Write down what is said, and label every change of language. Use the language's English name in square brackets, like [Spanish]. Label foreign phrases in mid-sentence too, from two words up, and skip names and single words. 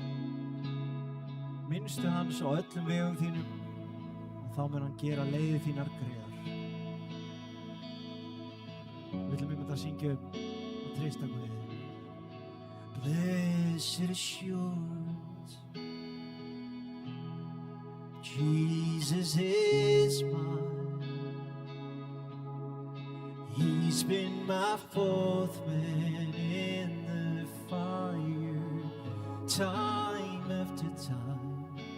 [Icelandic] Minnstu hans á öllum vegum þínum og þá mun hann gera leiðir þínar greiðar. Við ætlum einmitt að syngja og treysta Guði. [English] Blessed assurance, Jesus is mine. He's been my fourth man in the fire, time after time.